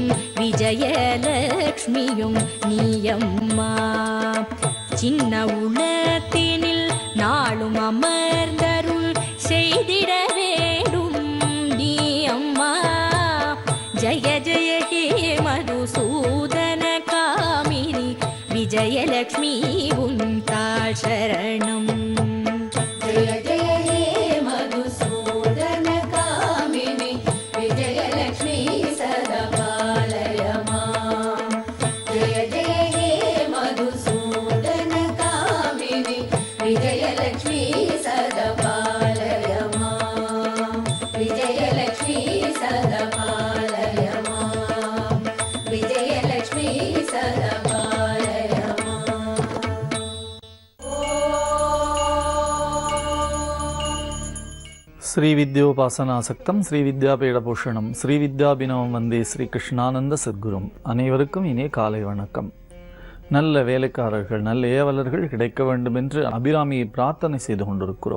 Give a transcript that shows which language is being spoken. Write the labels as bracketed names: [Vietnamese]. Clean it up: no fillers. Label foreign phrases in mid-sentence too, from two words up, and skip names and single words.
[Tamil] விஜயலக்ஷ்மியும் நீயம்மா சின்ன உலகத்தினில் நாளும் அமர்ந்தருள் செய்திட வேண்டும் நீ அம்மா [Sanskrit] जय जय हे मधुसूदन कामिनि विजयलक्ष्मी [Tamil] உன் தாழ் சரணம் [Sanskrit] जय जय हे मधुसूदन कामिनि विजयलक्ष्मी सदा पालय माम् जय जय हे मधुसूदन कामिनि विजयलक्ष्मी सदा पालय माम् विजयलक्ष्मी सदा पालय माम् विजयलक्ष्मी सदा पालय माम् श्री विद्योपासनासक्तं श्री विद्यापीठभूषणम् श्री विद्याभिनवं वन्दे श्री कृष्णानन्द सद्गुरुम्. [Tamil] அனைவருக்கும் இனிய காலை வணக்கம். நல்ல வேலைக்காரர்கள், நல்ல ஏவலர்கள் கிடைக்க வேண்டும் என்று அபிராமியை பிரார்த்தனை செய்து கொண்டிருக்கிறோம்.